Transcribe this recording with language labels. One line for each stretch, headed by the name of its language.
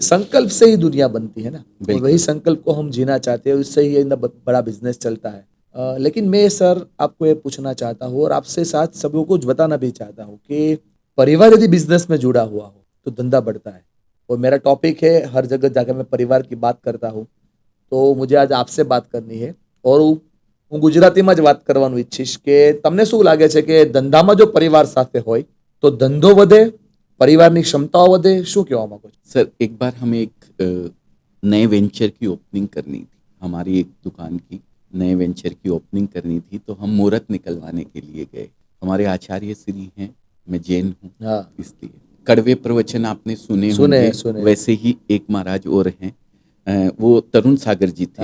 Hindi: संकल्प से ही दुनिया बनती है ना, और वही संकल्प को हम जीना चाहते हैं, उससे ही बड़ा बिजनेस चलता है। लेकिन मैं सर आपको ये पूछना चाहता हूँ, और आपसे साथ सभी को बताना भी चाहता हूँ कि परिवार यदि बिजनेस में जुड़ा हुआ हो तो धंधा बढ़ता है। और मेरा टॉपिक है, हर जगह जाकर मैं परिवार की बात करता हूँ, तो मुझे आज आपसे बात करनी है। और
Gujarati: હું ગુજરાતીમાં જ વાત કરવાનું ઈચ્છીશ કે તમને શું લાગે છે કે ધંધામાં જો પરિવાર સાથે હોય તો ધંધો વધે, પરિવારની ક્ષમતાઓ વધે, શું કહેવા માંગો છો?
Hindi: सर एक बार हमें एक नए वेंचर की ओपनिंग करनी थी, हमारी एक दुकान की नए वेंचर की ओपनिंग करनी थी, तो हम मुहूर्त निकलवाने के लिए गए। हमारे आचार्य श्री हैं, मैं जैन हूँ, हाँ, इसलिए कड़वे प्रवचन आपने सुने सुने होंगे, वैसे ही एक महाराज और हैं, वो तरुण सागर जी थे,